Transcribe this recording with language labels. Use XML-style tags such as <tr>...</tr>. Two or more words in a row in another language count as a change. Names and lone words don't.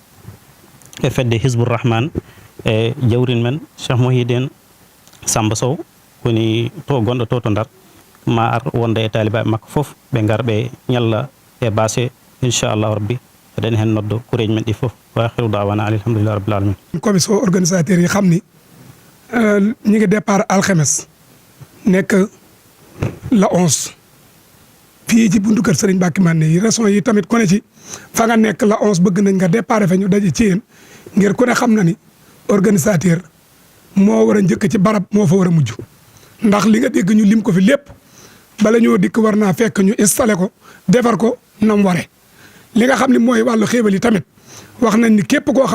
<ff>e fedde Hizbur Rahman e jawrin men Cheikh Mouhidine Samba Sow woni to gonɗo to Ndar ma ar wonde e talibaɓe makko foof ɓe gar ɓe ñalla e bâché</ff> <ar>inchallahu rabbi</ar> <ff>eɗen hen noddo kureji men ɗi foof</ff> <ar>wa akhiru da'wana alhamdulillahi rabbil alamin</ar> <fr>commission organisateur</fr> <wo>yi xam ni ñi ngi départ alxames nekk la 11 fii ci buntu kër Serigne Mbacké Madina yi raison yi tamit ku ne ci fa nga nekk la 11 bëgg nañ nga départ fa ñu daje ci yéen ngir ku ne xam na ni organisateur moo war a njëkk ci barab moo fa war a mujj ndax li nga dégg ñu lim ko fi lépp bala ñoo dikk war naa fekk ñu installé ko defar ko nam ware li nga xam ne mooy wàllu xéebal yi tamit wax nañ ni képp koo</wo>